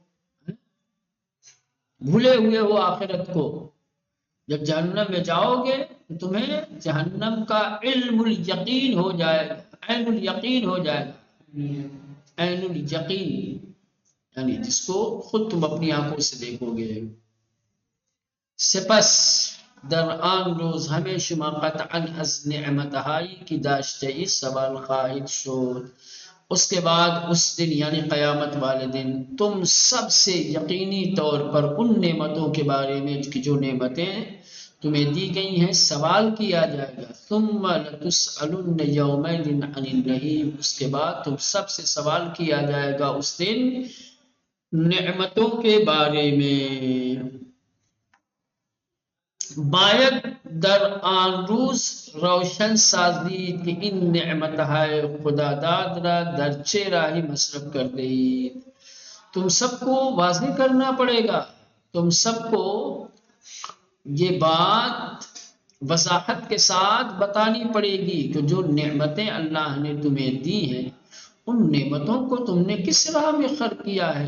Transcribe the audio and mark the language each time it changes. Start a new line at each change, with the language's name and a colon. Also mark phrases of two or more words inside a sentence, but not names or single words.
Urdu: بھولے ہوئے ہو آخرت کو. جب جہنم میں جاؤ گے تو تمہیں جہنم کا
Arabic: علم الیقین
Urdu: ہو جائے گا،
Arabic: عین الیقین
Urdu: ہو جائے گا.
Arabic: عین الیقین
Urdu: یعنی جس کو خود تم اپنی آنکھوں سے دیکھو گے.
Persian: سپس در آن روز همه شما قطعا از نعمتهایی که داشته ای سوال خواهید شد.
Urdu: اس کے بعد اس دن یعنی قیامت والے دن تم سب سے یقینی طور پر ان نعمتوں کے بارے میں کہ جو نعمتیں تمہیں دی گئی ہیں سوال کیا جائے گا.
Arabic: ثم لتسألن یومئذ عن النعیم،
Urdu: اس کے بعد تم سب سے سوال کیا جائے گا اس دن نعمتوں کے بارے میں.
Persian: باید در آن روز روشن سازید که این نعمتهای خداداد را در چه راهی مصرف کرده اید.
Urdu: تم سب کو واضح کرنا پڑے گا، تم سب کو یہ بات وضاحت کے ساتھ بتانی پڑے گی کہ جو نعمتیں اللہ نے تمہیں دی ہیں ان نعمتوں کو تم نے کس راہ میں خرچ کیا ہے.